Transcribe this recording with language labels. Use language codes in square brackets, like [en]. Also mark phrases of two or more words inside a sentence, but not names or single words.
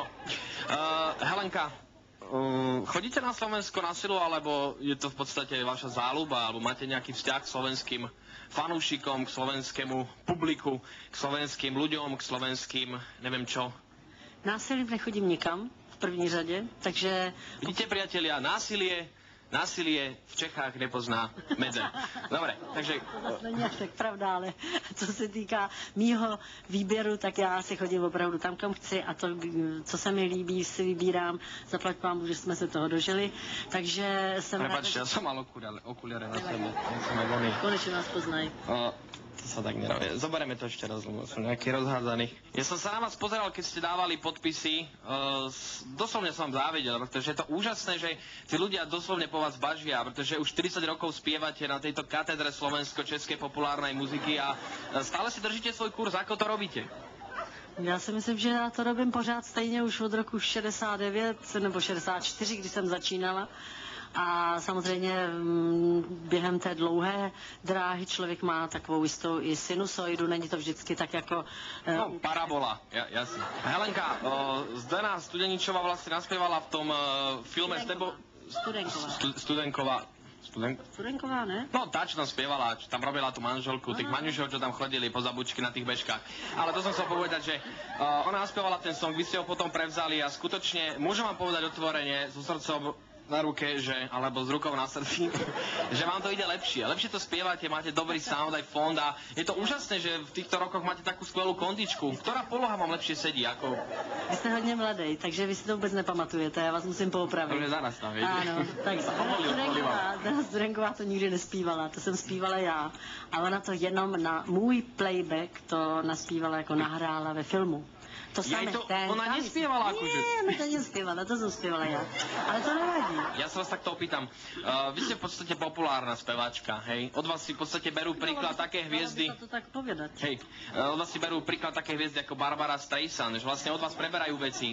[sk] Helenka, chodíte na Slovensko na silu, alebo je to v podstate vaša záľuba, alebo máte nejaký vzťah k slovenským fanúšikom, k slovenskému publiku, k slovenským ľuďom, k slovenským, neviem čo? [cs] Násilím nechodím nikam, v první řadě, takže... [sk] Vidíte, priatelia, násilie v Čechách nepozná medze. Dobre, takže... [cs] To zase není až tak pravda, ale co se týká mýho výběru, tak já si chodím opravdu tam, kam chci a to, co se mi líbí, si vybírám. Zaplať pámu, že jsme se toho dožili, takže jsem... [sk] Prepačte, ja som mal okuliare na sebe. [cs] Konečne nás poznají. [sk] To sa tak nerobí. Zoberieme to ešte raz, lebo som nejaký rozhádzaný. Ja som sa na vás pozeral, keď ste dávali podpisy. Doslovne som vám závidel, pretože je to úžasné, že tí ľudia doslovne po vás bažia, pretože už 40 rokov spievate na tejto katedre slovensko-českej populárnej muziky a stále si držíte svoj kurz. Ako to robíte? [cs] Já si myslím, že já to robím pořád stejně už od roku 69 nebo 64, kdy jsem začínala. A samozřejmě během té dlouhé dráhy člověk má takovou jistou i sinusoidu, není to vždycky tak jako... [sk] No, parabola, jasne. Helenka, Zdena Studeničová vlastne naspievala v tom filme s tebou... Studenková, ne? No, tá, čo tam spievala, čo tam robila tú manželku, tých maňušov, čo tam chodili po zabučky na tých bežkách. Ale to som chcel povedať, že ona naspievala ten song, vy ste ho potom prevzali a skutočne, môžem vám povedať otvorene, so srdcom na ruke, alebo s rukou na srdci, že vám to ide lepšie. Lepšie to spievate, máte dobrý sound, aj fond a je to úžasné, že v týchto rokoch máte takú skvelú kondičku. Ktorá poloha vám lepšie sedí? Ako... [cs] Vy ste hodně mladý, takže vy si to vůbec nepamatujete, já vás musím poopravit. [sk] Takže zaraz tam, viete. [cs] Áno, tak Dana Studenková to nikdy nespívala, to jsem zpívala já. A ona to jenom na můj playback to naspívala, jako nahrála ve filmu. [sk] To samé, ona nespievala akože? Nie, ona to nespievala, to som spievala ja. Ale to nevadí. Ja sa vás takto opýtam. Vy ste v podstate populárna speváčka, hej? Od vás si v podstate berú príklad také hviezdy... Dalo by sa to tak povedať. Hej, od vás si berú príklad také hviezdy ako Barbara Streisand, že vlastne od vás preberajú veci.